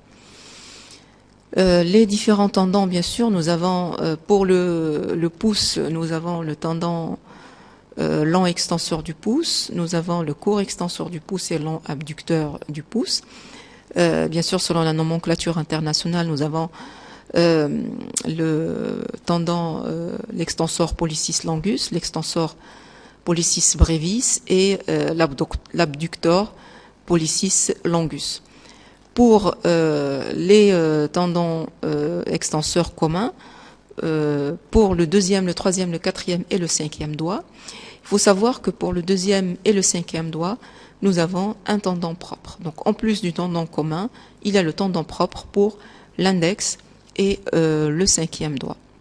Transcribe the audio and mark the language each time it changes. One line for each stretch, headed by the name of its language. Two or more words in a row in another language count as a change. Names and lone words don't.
French: Les différents tendons, bien sûr, nous avons pour le pouce, nous avons le tendon long extenseur du pouce, nous avons le court extenseur du pouce et long abducteur du pouce. Bien sûr, selon la nomenclature internationale, nous avons le tendon,
Latin: l'extensor pollicis longus, l'extensor pollicis brevis et l'abductor pollicis longus.
French: Pour les tendons extenseurs communs, pour le deuxième, le troisième, le quatrième et le cinquième doigt, il faut savoir que pour le deuxième et le cinquième doigt, nous avons un tendon propre. Donc en plus du tendon commun, il y a le tendon propre pour l'index et le cinquième doigt.